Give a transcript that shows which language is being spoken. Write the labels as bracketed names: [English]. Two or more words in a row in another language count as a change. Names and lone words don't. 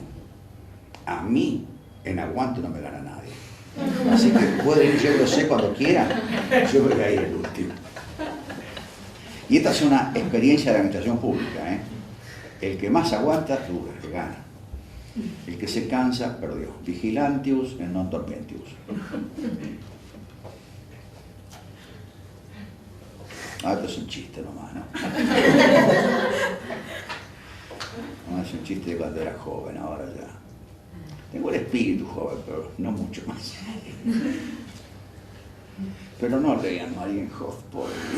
[Spanish] A mí, en aguante no me gana nadie. Así que pueden ir yéndose cuando quieran, yo me voy a ir el último. Y esta es una experiencia de administración pública, ¿eh? El que más aguanta, dura, que gana. El que se cansa, perdió. [Latin] Vigilantius et non torpentius. [Spanish] Esto es un chiste nomás, ¿no? No, es un chiste de cuando era joven, ahora ya. Tengo el espíritu joven, pero no mucho más. Pero no lean Marienhof, pobre.